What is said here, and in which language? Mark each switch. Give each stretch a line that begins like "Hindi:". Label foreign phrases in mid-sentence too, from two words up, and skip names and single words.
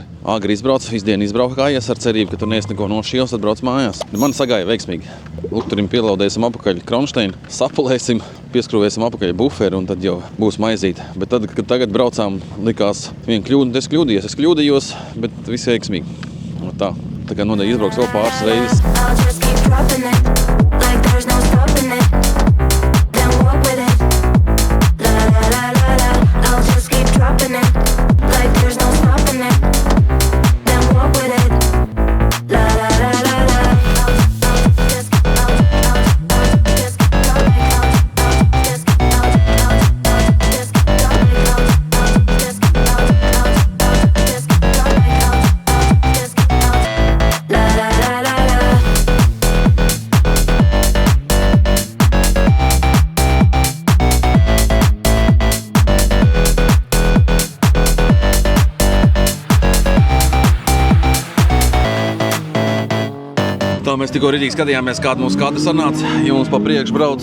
Latvian: Agri izbraucu, visdienu izbraukājies ar cerību, ka tur nees neko nošķils, tad brauc mājās. Man sagāja veiksmīgi. Lukturim pielaudēsim apakaļ kronšteinu, sapulēsim, pieskrūvēsim apakaļ buferi un tad jau būs maizīt. Bet tad, kad tagad braucām, likās viena kļūda, es kļūdījos, bet viss veiksmīgi. No tā kā nodeļ izbrauks vēl pāris reizes.
English: I'll just keep dropping it, like there's no stopping it. Then walk with it, la la la la la. I'll just keep dropping it, like there's no stopping it. Then walk with it, la la la la la. I'll just keep dropping it, just keep dropping it, just keep dropping it, just keep dropping it, just keep dropping it, just keep dropping it, la la la la la.
Latvian: Tā mēs tikko rītīgi skatījāmies, kāda mūsu skata sanāca, ja mums pa priekšu brauc.